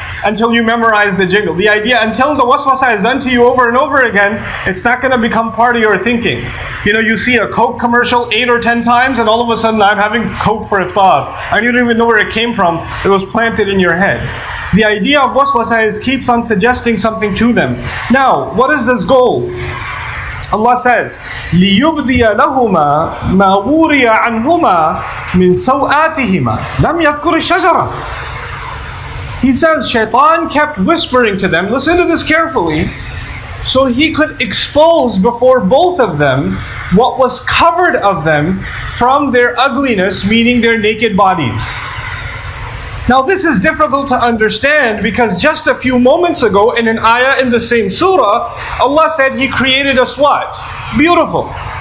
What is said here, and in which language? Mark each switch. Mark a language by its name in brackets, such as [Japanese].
[English] Until you memorize the jingle. The idea, until the waswasa is done to you over and over again, it's not going to become part of your thinking. You know, you see a Coke commercial 8 or 10 times and all of a sudden I'm having Coke for iftar. And you don't even know where it came from. It was planted in your head. The idea of waswasa is keeps on suggesting something to them. Now, what is this goal? [Arabic] Allah says, لِيُبْدِيَ لَهُمَا مَا وُرِيَ عَنْهُمَا مِنْ سَوْآتِهِمَا لَمْ يَذْكُرِ الشَّجَرَةِ. [English] He says Shaitan kept whispering to them, listen to this carefully, so he could expose before both of them what was covered of them from their ugliness, meaning their naked bodies. Now this is difficult to understand because just a few moments ago in an ayah in the same surah, Allah said He created us what? Beautiful.